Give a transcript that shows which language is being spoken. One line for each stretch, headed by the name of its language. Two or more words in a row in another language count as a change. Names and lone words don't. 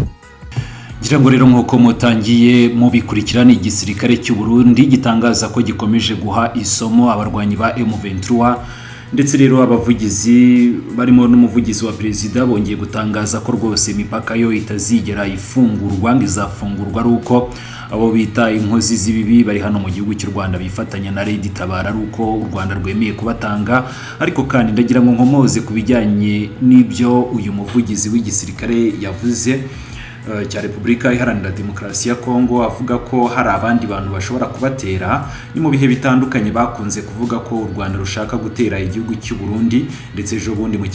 Kinyarwanda: ngira ngo rero nk'uko mutangiye mubikurikirana igisirikare cy'u Burundi gitangaza ko gikomeje guha isomo abarwanyi ba M23 ndetse rero abavugizi barimo n'umuvugizi wa perezida bongeye gutangaza ko rwose imipaka yo itazigera ifungurwa ngizafungurwa ruko abo bita inkozi z'ibibi bari hano mu gihugu cy'u Rwanda bifatanya na Red Tabara ruko u Rwanda rwemeye kubatanga ariko kandi ndagira ngo nkomoze kubijyanye n'ibyo uyu muvugizi w'igisirikare yavuze cya Repubulika Iharanira Demokarasi ya Kongo avuga ko hari abandi bantu bashobora kubatera ni mu bihe bitandukanye bakunze kuvuga ko u Rwanda rushaka gutera igihugu cy'u Burundi ndetse ejo bundi mu